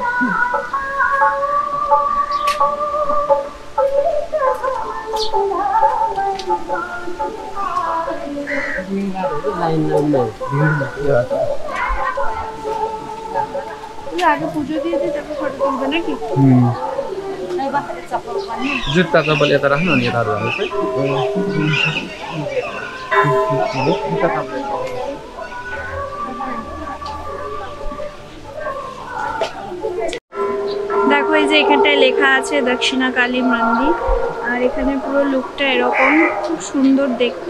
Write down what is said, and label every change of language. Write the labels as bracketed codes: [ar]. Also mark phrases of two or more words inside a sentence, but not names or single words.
[bn] আগে পুজো দিয়ে দিয়ে তারপর ফটো তুলবে নাকি? [ne] जुत्ता चप्पल यता राख्नु अनि यता हाल्नुहोस् है। [bn] দেখো এই যে এখানটায় লেখা আছে দক্ষিণা কালী মন্দির, আর এখানে পুরো লুকটা এরকম, খুব সুন্দর দেখতে।